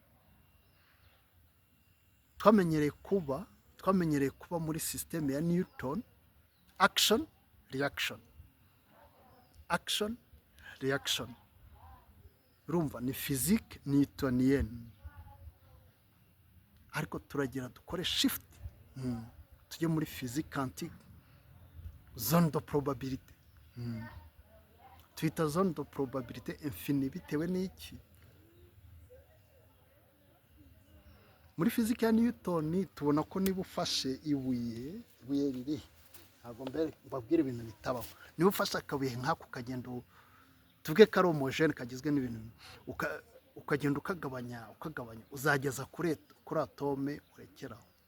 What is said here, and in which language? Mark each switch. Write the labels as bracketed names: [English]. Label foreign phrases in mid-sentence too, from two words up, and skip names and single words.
[Kinyarwanda] Twamenyereye kuba muri system ya Newton, [French] action reaction. [Kinyarwanda] Urumva ni [French] physique newtonienne, [Kinyarwanda] ariko turagira dukore shift tujye muri [French] physique quantique, zone de probabilité. [Kinyarwanda] Twita [French] zone de probabilité infini [Kinyarwanda] bitewe n'iki? Muri physique ya Newton tubona ko niba ufashe ibuye riri, ntabwo mbabwira ibintu bitabaho, niba ufashe akabuye nk'ako ukagenda tuvuge ko ari homogene kagizwe n'ibintu ukagenda ukagabanya uzageza kuri atome urekeraho.